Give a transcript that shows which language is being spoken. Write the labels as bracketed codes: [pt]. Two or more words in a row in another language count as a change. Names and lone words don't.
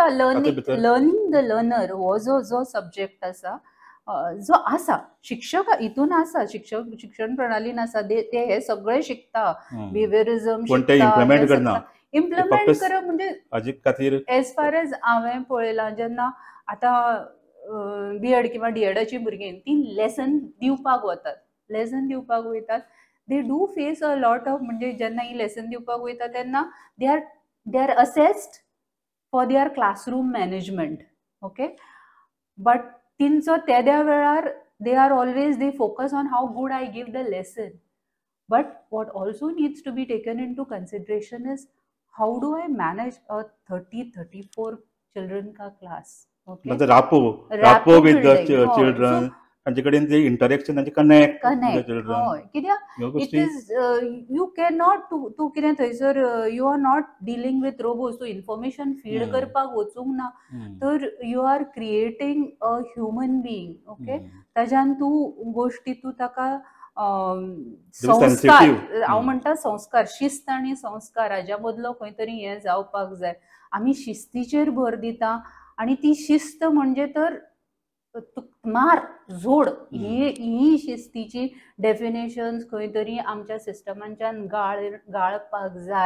[en] learning the learner [kok] हो जो सब्जेक्ट आसा, जो आसा शिक्षक हितून आसा, शिक्षण प्रणालीन आसा, ते हे सगळे शिकता, बिहेवियरिझम इम्प्लिमेंट करप म्हणजे हाजे खातीर [en] as far as [kok] हांवें पळयलां, जेन्ना आतां B.Ed किंवा D.Edची भुरगीं ती लेसन दिवपाक वयतात, [en] they do face a lot of, [kok] म्हणजे जेन्ना ही लेसन दिवपाक वयता तेन्ना [en] they are assessed for their classroom management, okay, but [kok] तिंचो त्या वेळार [en] they focus on how good I give the lesson, but what also needs to be taken into consideration is how do I manage a 30-34 children का class, okay, the rapport with the children, [kok] तांचे कडेन ते इंटरॅक्शन, तांचे कनेक्ट [en] कित्याक it is you can not [kok] तूं कितें थंयसर [en] you are not dealing with robots, तूं information feed [kok] करपाक वचूंक ना, तर [en] you are creating a human being, okay. [kok] ताज्यान तूं गोश्टी तूं ताका संस्कार, हांव म्हणटा संस्कार, शिस्त आनी संस्कार हाज्या मदलो खंय तरी हें जावपाक जाय. आमी शिस्तीचेर भर दिता, आनी ती शिस्त म्हणजे तर मार झोड, ही शिस्तीची डेफिनेशन खंय तरी आमच्या सिस्टमांच्यान गाळपाक जाय.